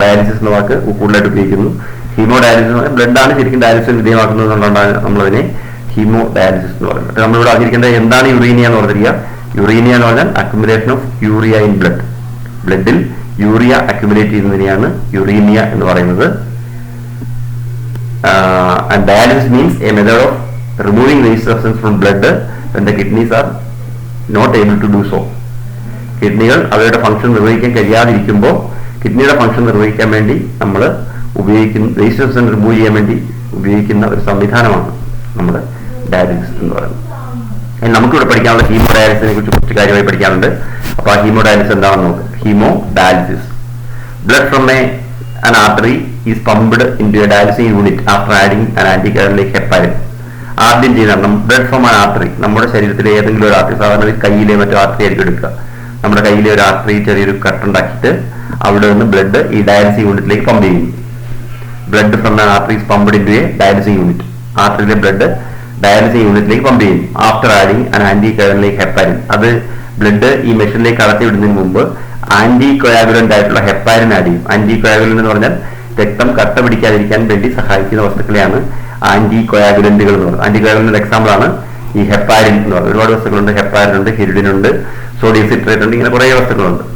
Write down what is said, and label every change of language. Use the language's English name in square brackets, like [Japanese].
[Malayalam] Dialysis എന്ന വാക്ക് കൂടുതലായിട്ട് ഉപയോഗിക്കുന്നു. ഹീമോഡയാലിസിസ് എന്ന് പറഞ്ഞാൽ ബ്ലഡാണ് ശരിക്കും ഡയാലിസിസ് വിധേയമാക്കുന്നത് എന്നുള്ളതാണ് നമ്മളതിനെ ഹീമോഡയാലിസിസ് എന്ന് പറയുന്നത്. നമ്മളിവിടെ അറിഞ്ഞിരിക്കേണ്ടത് എന്താണ് യുറീനിയ എന്ന് പറഞ്ഞിരിക്കുക. യുറീനിയ എന്ന് പറഞ്ഞാൽ [English] Accumulation of urea in blood. [Malayalam] ബ്ലഡിൽ യൂറിയ അക്യുമുലേറ്റ് ചെയ്യുന്നതിനെയാണ് യുറീനിയ എന്ന് പറയുന്നത്. [English] And dialysis means a method of removing waste substance from blood when the kidneys are not able to do so. [Malayalam] കിഡ്നികൾ അവരുടെ ഫംഗ്ഷൻ നിർവഹിക്കാൻ കഴിയാതിരിക്കുമ്പോൾ കിഡ്നിയുടെ ഫംഗ്ഷൻ നിർവഹിക്കാൻ വേണ്ടി നമ്മൾ ഉപയോഗിക്കുന്ന വേസ്റ്റ് സബ്സ്റ്റൻസ് റിമൂവ് ചെയ്യാൻ വേണ്ടി ഉപയോഗിക്കുന്ന ഒരു സംവിധാനമാണ് നമ്മൾ ഡയാലിസിസ് എന്ന് പറയുന്നത്. നമുക്കിവിടെ പഠിക്കാനുള്ള ഹീമോഡയാലിസിനെ കുറിച്ച് കുറച്ച് കാര്യമായി പഠിക്കാനുണ്ട്. അപ്പോൾ ആ ഹീമോഡയാലിസിസ് എന്താണെന്ന് നോക്കുക. [English] Haemodialysis, blood from an artery is pumped into a dialysing unit after adding an anticoagulant like heparin. [Malayalam] ആദ്യം ചെയ്യുന്നതാണ് [English] Blood from an artery. [Malayalam] നമ്മുടെ ശരീരത്തിലെ ഏതെങ്കിലും ഒരു ആർട്ടറി, സാധാരണ കയ്യിലെ മറ്റു ആർട്ടറി ആയിരിക്കും എടുക്കുക. നമ്മുടെ കയ്യിലെ ഒരു ആർട്ടറി ചെറിയൊരു കട്ടുണ്ടാക്കിയിട്ട് അവിടെ നിന്ന് ബ്ലഡ് ഈ ഡയാലിസിംഗ് യൂണിറ്റിലേക്ക് പമ്പ് ചെയ്യും. [English] Blood from an artery is pumped into a dialysing unit. [Malayalam] ആർട്ടറിയിലെ blood ഡയാലിസിംഗ് യൂണിറ്റിലേക്ക് പമ്പ് ചെയ്യും. [English] After adding an anticoagulant like heparin. [Malayalam] അത് ബ്ലഡ് ഈ മെഷീനിലേക്ക് കടത്തി വിടുന്നതിന് മുമ്പ് ആന്റി കൊയാഗുലന്റ് ആയിട്ടുള്ള ഹെപ്പാരിൻ ആഡ് ചെയ്യും. ആന്റി കൊയാഗുലന്റ് എന്ന് പറഞ്ഞാൽ രക്തം കട്ട പിടിക്കാതിരിക്കാൻ വേണ്ടി സഹായിക്കുന്ന വസ്തുക്കളെയാണ് ആന്റി കൊയാഗുലന്റുകൾ എന്ന് പറയുന്നത്. ആന്റി കൊയാഗുലന്റ് എക്സാമ്പിൾ ആണ് ഈ ഹെപ്പാരിൻ എന്ന് പറയുന്നത്. ഒരുപാട് വസ്തുക്കളുണ്ട്. ഹെപ്പാരിൻ ഉണ്ട്, ഹിരിഡിൻ ഉണ്ട്, സോഡിയം സിട്രേറ്റ് ഉണ്ട്, ഇങ്ങനെ കുറേ വസ്തുക്കളുണ്ട്.